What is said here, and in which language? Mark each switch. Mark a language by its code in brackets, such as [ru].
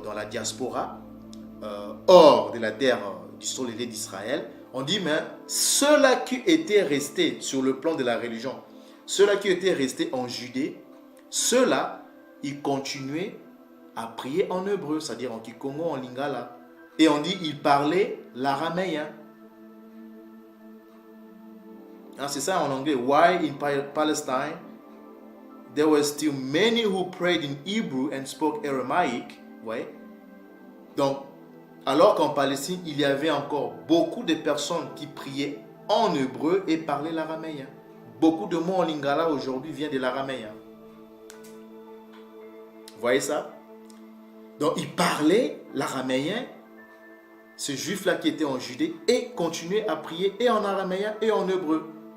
[fr] diaspora, hors de la terre du sol ailé d'Israël, on dit, mais ceux-là qui étaient restés sur le plan de la religion, ceux-là qui étaient restés en Judée, ceux-là, ils continuaient à prier en hébreu, c'est-à-dire en kikongo, en lingala. Et on dit, ils parlaient l'araméen. C'est ça en anglais. [en] Why in Palestine there were still many who prayed in Hebrew and spoke Aramaic. [fr] Ouais. Donc, alors qu'en Palestine, il y avait encore beaucoup de personnes qui priaient en hébreu et parlaient l'araméen. Beaucoup de mots en lingala aujourd'hui viennent de l'araméen. Vous voyez ça? Donc, ils parlaient l'araméen, ce juif-là qui était en Judée, et continuaient à prier et en araméen et en hébreu.